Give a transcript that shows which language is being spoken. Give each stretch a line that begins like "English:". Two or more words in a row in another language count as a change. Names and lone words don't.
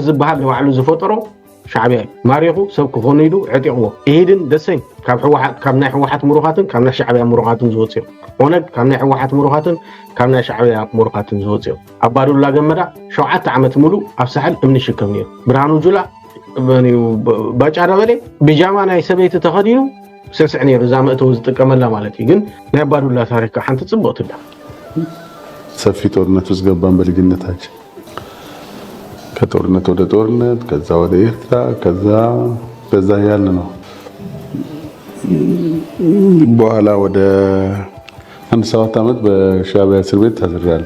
Tigrinya: ዝበሃል ንባዕሉ ዝፈጠሮ ሻዕብያ ማሪኹ ሰብ ክኾኑ ኢሉ ዕጢቕዎ ኢድን ደሰኝ ካብ ናይ ሕወሓት ሙሩኻትን ካብ ናይ ሻዕብያ ሙሩኻትን ዝወፅኦም ኦነግ ካብ ናይ ሕወሓት ሙሩኻትን ካብ ናይ ሻዕብያ ሙሩኻትን ዝወፅኦም ኣባዱላ ገመዳ 7 ዓመት ሙሉ ኣብ ሳሕል እምኒ ሽከም ነይሩ። ብርሃኑ ጁላ ባጫ ደበሌ ብጃማ ናይ ሰበይቲ ተኸዲኑ ስዕስዕ ነይሩ። እዛ መእተው ዝጥቀመላ ማለት እዩ። ግን ናይ አባዱላ ታሪክ ሓንቲ ጽብቕትላ
Amharic: ሰፊ ጦርነት ውስጥ ገባን በልጅነታችን። ከጦርነት ወደ ጦርነት፣ ከዛ ወደ ኤርትራ፣ ከዛ ያለ ነው። በኋላ ወደ 7 ዓመት በሻዕቢያ እስር ቤት ታስሬያለሁ።